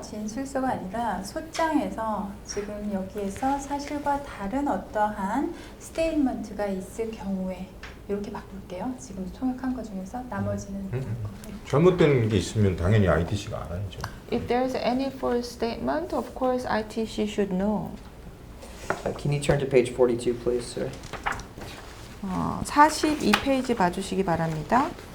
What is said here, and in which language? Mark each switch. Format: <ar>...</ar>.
<ko>진술서가 아니라 소장에서 지금 여기에서 사실과 다른 어떠한 스테이트먼트가 있을 경우에 이렇게 바꿀게요. 지금 통역한 것 중에서 나머지는 잘못된 게 있으면 당연히 ITC가 알아야죠.</ko> <en>If there's any false statement, of course ITC should know. Can you turn to page 42, please, sir?</en> <ko>42페이지 봐주시기 바랍니다.</ko>